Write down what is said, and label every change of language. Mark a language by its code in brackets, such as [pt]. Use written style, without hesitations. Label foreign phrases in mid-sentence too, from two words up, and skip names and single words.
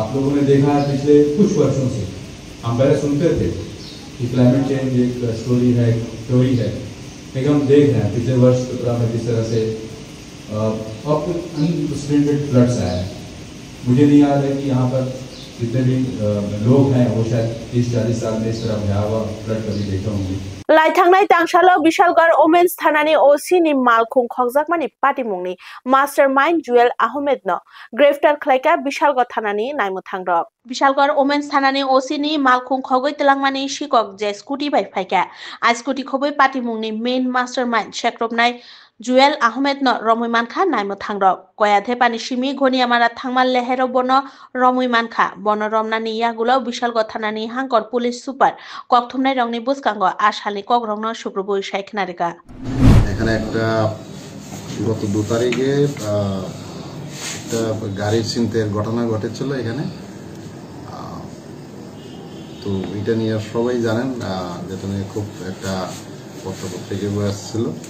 [hi] आप लोगों ने देखा है पिछले कुछ वर्षों से हम पहले सुनते थे कि [en] climate change [hi] एक स्टोरी है, थ्योरी है, लेकिन हम देख रहे हैं पिछले वर्ष 17 में किस तरह से [en] unprecedented floods [hi] आए हैं। मुझे नहीं याद है कि यहाँ पर जितने भी लोग हैं वो शायद 30-40 साल में इस तरह भयावह फ्लड कभी देखे होंगे। [trp] Laithangnai Tangshalo Bishalgarh Women's Thanani OC ni Malkhung Khokjakmani Patimungni Mastermind Jewel Ahmed no Graftar Khlaika Bishalgarh Thanani Naimuthangrok Bishalgarh Women's Thanani OC ni Malkhung Khogoi Telangmani Shikok je Scooty bai phaika a Scooty khoboi Patimungni [en] main mastermind [trp] Shekrobnai Jewel Ahmed no Romuimankha Naimuthangrok Koya Thepani Shimi Ghoniamara Thangmal Lehero Bono Romuimankha Bono Romnani Yagulo Bishalgarh Thanani Hangkor [en] Police Super [trp] Kokthumnai Rongni Buskango Ashali Kogrongno Sukroboi Shaikhnarika [bn] এখানে একটা গত 2 তারিখে একটা গাড়ির ছিনতাইয়ের ঘটনা ঘটেছিল এখানে তো এটা নিয়ে সবাই জানেন যেটা নিয়ে খুব একটা পত্রপত্রিকায় আসছিল